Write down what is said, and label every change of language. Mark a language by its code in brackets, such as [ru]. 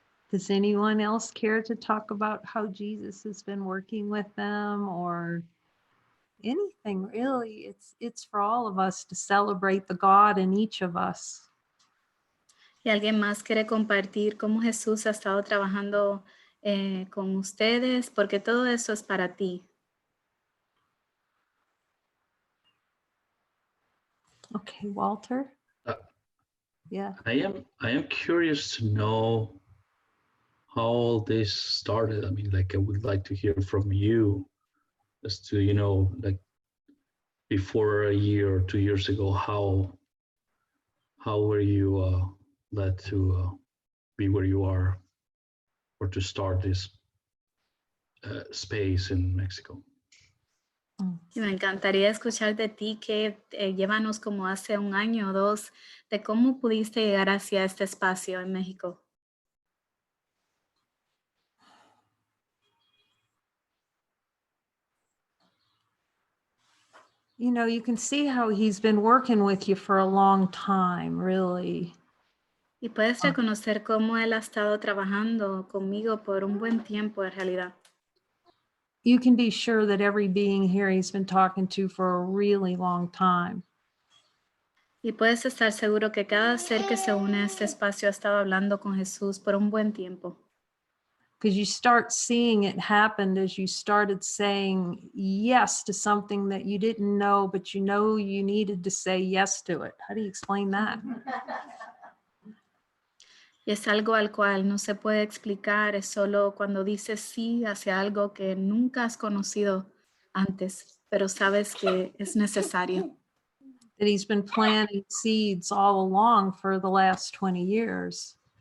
[en] Does anyone else care to talk about how Jesus has been working with them or anything really? It's for all of us to celebrate the God in each of us. [es] ¿Y alguien más quiere compartir cómo Jesús ha estado trabajando con ustedes? Porque todo eso es para ti. [en] Okay, Walter? Yeah. I am curious to know how all this started. I mean, like I would like to hear from you as to, you know, like before a year or 2 years ago, how were you led to be where you are or to start this space in Mexico? [es] Y me encantaría escuchar de ti que llévanos como hace 1 año o 2 de cómo pudiste llegar hacia este espacio en México. [en] You know, you can see how he's been working with you for a long time, really. [es] Y puedes reconocer cómo él ha estado trabajando conmigo por un buen tiempo en realidad. [en] You can be sure that every being here he's been talking to for a really long time. [es] Y puedes estar seguro que cada ser que se une a este espacio ha estado hablando con Jesús por un buen tiempo. [en] Because you start seeing it happen as you started saying yes to something that you didn't know, but you know you needed to say yes to it. How do you explain that? [es] Y es algo al cual no se puede explicar, es solo cuando dices sí hacia algo que nunca has conocido antes, pero sabes que es necesario. [en] That he's been planting seeds all along for the last 20 years.